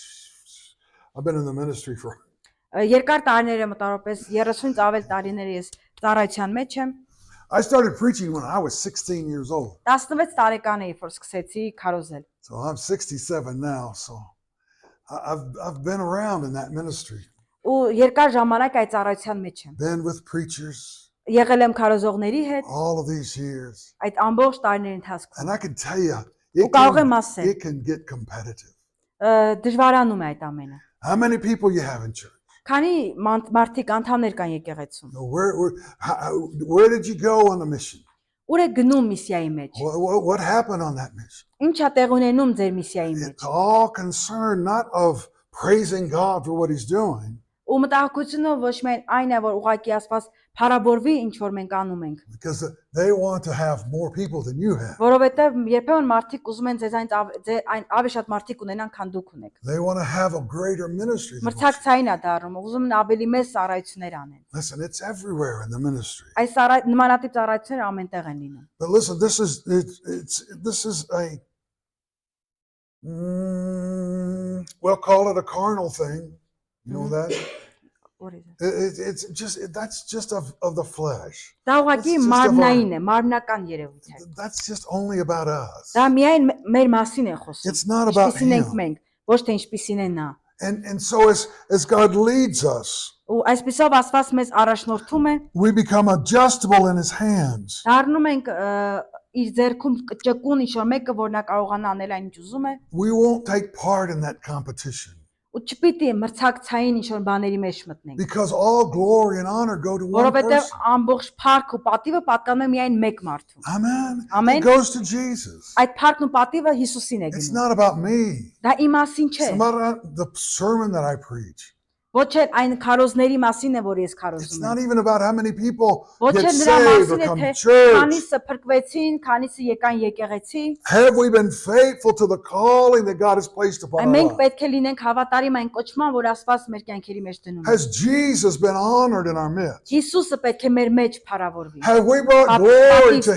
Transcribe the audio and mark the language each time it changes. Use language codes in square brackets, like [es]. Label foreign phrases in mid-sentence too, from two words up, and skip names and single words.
[en] I've been in the ministry for [hy] երկար տարիներ եմ մոտավորապես 30-ից ավել տարիներ ես ծառայության մեջ եմ։ [en] I started preaching when I was 16 years old. [hy] 16 տարեկան էի, որ սկսեցի քարոզել։ [en] So I'm 67 now, so I've been around in that ministry. [hy] Ու երկար ժամանակ այդ ծառայության մեջ եմ։ [en] Been with preachers [hy] Եղել եմ քարոզողների հետ [en] all of these years. [hy] այդ ամբողջ տարիների ընթացքում։ [en] And I can tell you, [hy] Ու կարող եմ ասել, [en] it can get competitive. [hy] դժվարանում է այդ ամենը։ [en] How many people you have in church? [hy] Քանի մարդիկ անդամներ կան եկեղեցում։ [en] Where did you go on the mission? [hy] Ուր է գնում միսիայի մեջ։ [en] What happened on that mission? [hy] Ինչ է տեղ ունենում ձեր միսիայի մեջ։ [en] It's all concerned not of praising God for what he's doing. [hy] Ու մտահոգությունը ոչ միայն այն է, որ ուղղակի Աստված փառաբորվի ինչ որ մենք անում ենք։ [en] Because they want to have more people than you have. [hy] Որովհետև երբեմն մարդիկ ուզում են ձեզ այն ավելի շատ մարդիկ ունենան, քան դուք ունեք։ [en] They want to have a greater ministry. [hy] Մրցակցային է դառնում, ուզում են ավելի մեծ ծառայություններ անեն։ [en] Listen, it's everywhere in the ministry. Այս նմանատիպ ծառայությունները ամենտեղ են լինում։ But listen, this is a we'll call it a carnal thing. You know that? What is it? That's just of the flesh. [hy] Դա ուղղակի մարմնային է, մարմնական երևույթ է։ [en] That's just only about us. [hy] Դա միայն մեր մասին է խոսում։ [en] It's not about [hy] Ինչպիսին ենք [en] him. [hy] մենք, ոչ թե ինչպիսին է նա։ [en] And so as God leads us, [hy] Ու այսպեսով Աստված մեզ առաջնորդում է, [en] we become adjustable in his hands. [hy] դառնում ենք իր ձեռքում ճկուն ինչ-որ մեկը, որ նա կարողանա անել այն ինչ ուզում է, [en] We won't take part in that competition [hy] ու չպիտի մրցակցային ինչ-որ բաների մեջ մտնենք։ [en] because all glory and honor go to one [hy] Որովհետև [en] person. [hy] ամբողջ փառք ու պատիվը պատկանում է միայն մեկ մարդու։ [en] Amen. Amen. It goes to Jesus. [hy] Այդ փառքն ու պատիվը Հիսուսին է [en] It's [hy] գնում։ [en] not about me. [hy] Դա իմ մասին չէ։ [en] It's about the sermon that I preach. [hy] Ոչ էլ այն քարոզների մասին է, որ ես [en] It's [hy] քարոզում [en] not [hy] եմ։ [en] even about how many people [hy] Ոչ [en] get [hy] էլ նրա [en] saved or [hy] մասին է, [en] come [hy] թե [en] to church. [hy] քանիսը փրկվեցին, քանիսը եկան եկեղեցի։ [en] Have we been faithful to the calling that God has placed upon our [hy] Մենք [en] lives? [hy] պետք է լինենք հավատարիմ այն կոչման, որ Աստված մեր կյանքերի մեջ դնում է։ [en] Has Jesus been honored in our midst? [hy] Հիսուսը պետք է մեր մեջ փառավորվի։ [en] Have we brought Pat- glory to